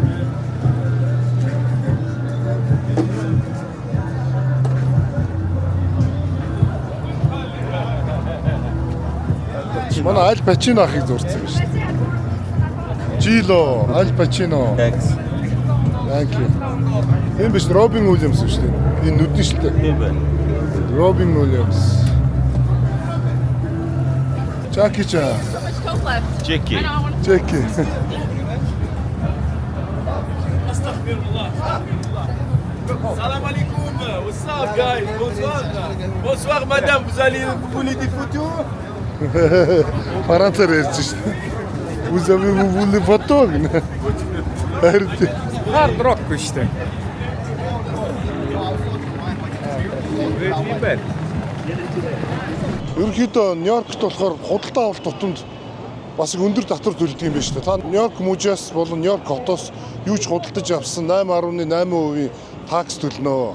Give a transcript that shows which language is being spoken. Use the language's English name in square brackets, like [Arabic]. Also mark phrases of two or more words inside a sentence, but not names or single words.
[Mongolian] Манай Аль Пачино ахыг зурцсан юм шүү дээ. Жило, Аль Пачино. [English] Thank you. [Mongolian] Энэ биш Робин Уильямс шүү дээ. Энэ нүдэн шүү дээ. Тийм байна. Робин Уильямс. Jackie Chan. Jackie. [Arabic] Salam alaikum. [English] What's up, guys? [French] Bonsoir. Bonsoir, madame. Vous voulez des photos? [Mongolian] Францаар ярьж шүү дээ. [French] Vous avez-vous voulu photo? [Mongolian] Hard rock шүү дээ. Ерөнхийдөө Нью-Йоркт болохоор худалдаа авалт тутамд бас их өндөр татвар төлдөг юм байна шүү дээ. Та Нью-Йорк мужаас болон Нью-Йорк хотоос юу ч худалдаж авсан 8.8% такс төлнө.